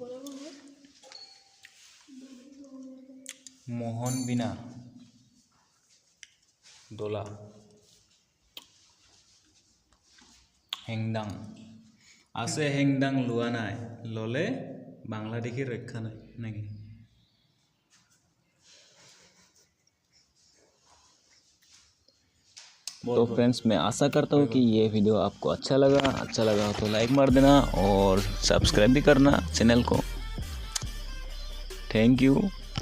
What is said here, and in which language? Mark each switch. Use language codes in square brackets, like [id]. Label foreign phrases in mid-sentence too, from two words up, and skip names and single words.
[as] মোহন বিনা, দোলা, হেংদাং আছে, হেংদাং লোৱা নাই, ল'লে বাংলাদেশী ৰক্ষা নাই নেকি। [hi] तो फ्रेंड्स, मैं आशा करता हूँ कि ये वीडियो आपको अच्छा लगा हो तो लाइक मार देना और सब्सक्राइब भी करना चैनल को। [en] Thank you.